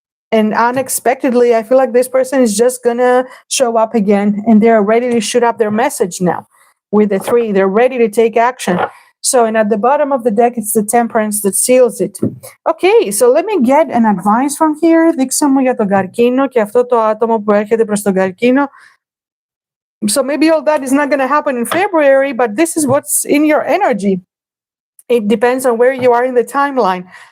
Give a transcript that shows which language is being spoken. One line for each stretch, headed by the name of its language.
English: And unexpectedly, I feel like this person is just going to show up again. And they're ready to shoot up their message now with the 3. They're ready to take action. So, and at the bottom of the deck, it's the Temperance that seals it. Okay, so let me get an advice from here.
Greek: Δείξε μου για τον καρκίνο και αυτό το άτομο που έρχεται προς τον καρκίνο.
English: So maybe all that is not going to happen in February, but this is what's in your energy. It depends on where you are in the timeline.